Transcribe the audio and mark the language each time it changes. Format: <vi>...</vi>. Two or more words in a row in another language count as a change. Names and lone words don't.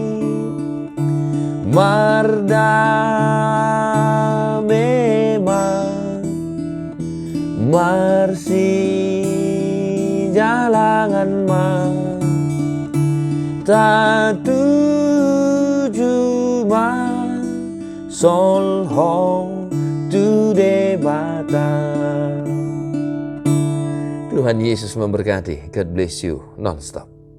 <bbc>mardamema marsi jalangan ma tatuju ma sol hong tu debata.</bbc> <id>Tuhan Yesus memberkati.</id> <en>God bless you non-stop.</en>